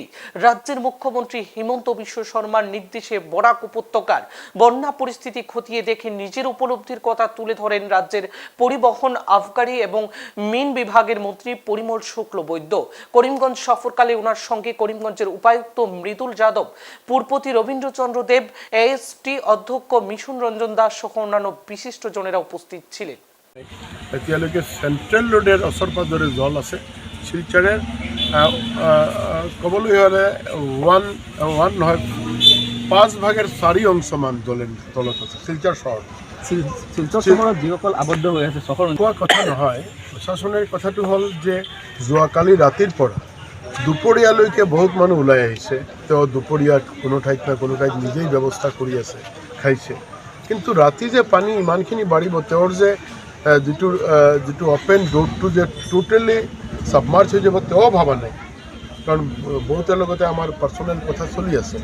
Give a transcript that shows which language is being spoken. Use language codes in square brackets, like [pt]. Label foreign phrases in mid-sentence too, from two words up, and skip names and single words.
[bn] রাজ্যের মুখ্যমন্ত্রী হিমন্ত বিশ্ব শর্মার নির্দেশে বরাক উপত্যকার বন্যা পরিস্থিতি খতিয়ে দেখে নিজের উপলব্ধির কথা তুলে ধরেন রাজ্যের পরিবহন, আবগারি এবং মিন বিভাগের মন্ত্রী পরিমল শুক্লবৈদ্য। করিমগঞ্জ সফরকালে ওনার সঙ্গে করিমগঞ্জের উপায়ুক্ত মৃদুল যাদব, পুরপতি রবীন্দ্রচন্দ্র দেব, এএসটি অধ্যক্ষ মিশন রঞ্জন দাস সহ অন্যান্য বিশিষ্টজনেরা উপস্থিত ছিলেন। [as] এতিয়ালৈকে চেন্ট্ৰেল ৰোডৰ ওচৰ পাজৰে জল আছে। শিলচৰৰ ক'বলৈ হ'লে 5/4 অংশমান জলের তলত আছে শিলচর শহর। শিলচর চহৰত যিসকল আবদ্ধ হৈ আছে চহৰ কোৱা কথা নহয়, প্ৰশাসনৰ কথাটো হ'ল যে যোৱাকালি ৰাতিৰ পৰা দুপৰীয়ালৈকে বহুত মানুহ ওলাই আহিছে। তেওঁ দুপৰীয়াত কোনো ঠাইত না কোনো ঠাইত নিজেই ব্যৱস্থা কৰি আছে, খাইছে। কিন্তু ৰাতি যে পানী ইমানখিনি বাঢ়িব, তেওঁৰ যে যিটো [en] open door [as] যে [en] totally submerge [as] হৈ যাব তেওঁ ভবা নাই, কাৰণ বহুতৰ লগতে আমাৰ পাৰ্চনেল কথা চলি আছে।